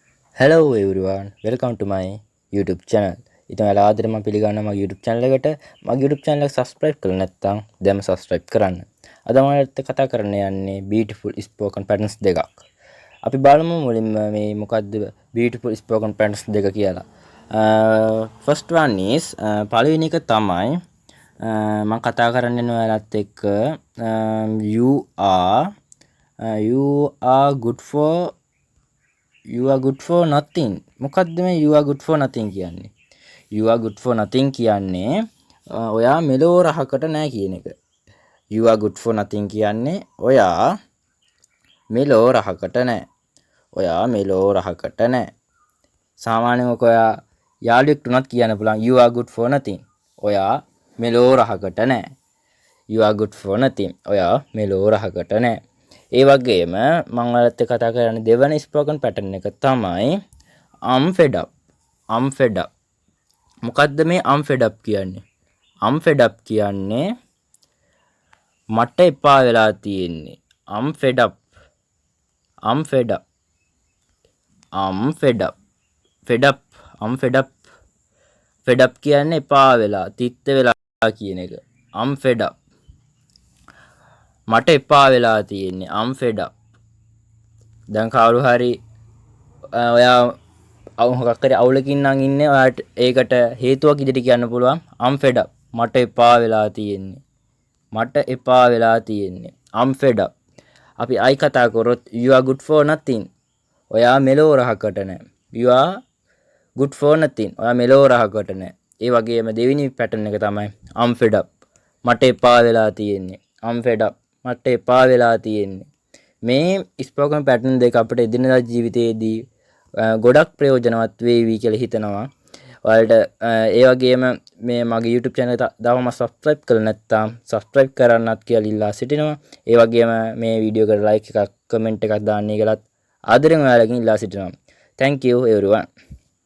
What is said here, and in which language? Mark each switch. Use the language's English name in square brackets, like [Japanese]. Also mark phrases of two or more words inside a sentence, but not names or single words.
[English] Hello everyone, welcome to my YouTube channel. [Sinhala] ඉතින් ඔයාලා ආදරෙන් මම පිළිගන්නවා මගේ YouTube channel එකට. මගේ YouTube channel එක subscribe කරලා නැත්නම් දැන්ම subscribe කරන්න. අද මම ඔයාලට කතා කරන්න යන්නේ [English] beautiful spoken patterns [Sinhala] දෙකක්. අපි බලමු මුලින්ම මේ මොකද්ද [English] beautiful spoken patterns [Sinhala] දෙක කියලා. [English] First one is [Sinhala] පළවෙනි එක තමයි මම කතා කරන්න යන ඔයාලත් එක්ක [English] you are good for nothing. [Sinhala] මොකද්ද මේ [English] you are good for nothing [Sinhala] කියන්නේ? [English] You are good for nothing [Sinhala] කියන්නේ ඔයා මෙලෝ රහකට නැහැ කියන එක. [English] You are good for nothing [Sinhala] කියන්නේ ඔයා මෙලෝ රහකට නැහැ. ඔයා මෙලෝ රහකට නැහැ. සාමාන්‍යයෙන් ඔයා යාළුවෙක් උනත් කියන්න පුළුවන් [English] you are good for nothing. [Sinhala] ඔයා මෙලෝ රහකට නැහැ. [English] You are good for nothing. [Sinhala] ඔයා මෙලෝ රහකට නැහැ. ඒ වගේම මම ඔයාලත් එක්ක කතා කරන්නේ දෙවන [English] spoken pattern [Sinhala] එක තමයි [English] I'm fed up. I'm fed up. [Sinhala] මොකද්ද මේ [English] I'm fed up [Sinhala] කියන්නේ? [English] I'm fed up [Sinhala] කියන්නේ මට එපා වෙලා තියෙන්නේ. [English] I'm fed up. I'm fed up. I'm fed up. fed up. I'm fed up. fed up [Sinhala] කියන්නේ එපා වෙලා, තිත්ත වෙලා කියන එක. [English] I'm fed up. [Sinhala] මට එපා වෙලා තියෙන්නේ. [English] I'm fed up. [Sinhala] දැන් කවුරු හරි ඔයා මොකක් හරි අවුලකින් නම් ඉන්නේ ඔයාට ඒකට හේතුවක් ඉදිරියට කියන්න පුළුවන් [English] I'm fed up. [Sinhala] මට එපා වෙලා තියෙන්නේ. මට එපා වෙලා තියෙන්නේ. [English] I'm fed up. [Sinhala] අපි අයි කතා කරොත් [English] you are good for nothing. [Sinhala] ඔයා මෙලෝ රහකට නැහැ. [English] You are good for nothing. [Sinhala] ඔයා මෙලෝ රහකට නැහැ. ඒ වගේම දෙවෙනි පැටර්න් එක තමයි [English] I'm fed up. [Sinhala] මට එපා වෙලා තියෙන්නේ. [English] I'm fed up. [Sinhala] මට එපා වෙලා තියෙන්නේ. මේ [English] spoken pattern [Sinhala] දෙක අපිට එදිනදා ජීවිතයේදී ගොඩක් ප්‍රයෝජනවත් වේවි කියලා හිතනවා. ඔයාලට ඒ වගේම මේ මගේ YouTube channel එක තාම subscribe කරලා නැත්නම් subscribe කරන්නත් කියලා ඉල්ලා සිටිනවා. ඒ වගේම මේ වීඩියෝ එකට like එකක් comment එකක් දාන්න කියලාත් ආදරෙන් ඔයාලගෙන් ඉල්ලා සිටිනවා. [English] Thank you everyone.